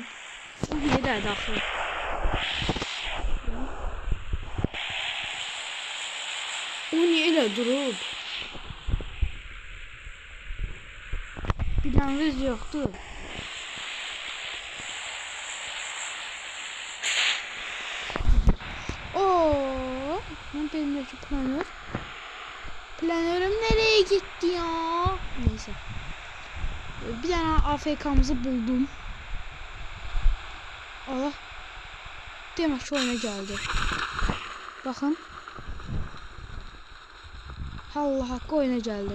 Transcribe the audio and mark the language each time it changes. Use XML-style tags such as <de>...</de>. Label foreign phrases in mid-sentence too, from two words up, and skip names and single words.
<az>Bu nədir daxil? O niyə elə durub? Biləniniz yoxdur. Mən bilmirəm ki planör.</az> <tr>Planörüm nereye gitti ya? Neyse. Bir tane AFK'mızı buldum. Allah. Demek ki oyuna geldi. Bakın. Allah hakkı oyuna geldi.</tr>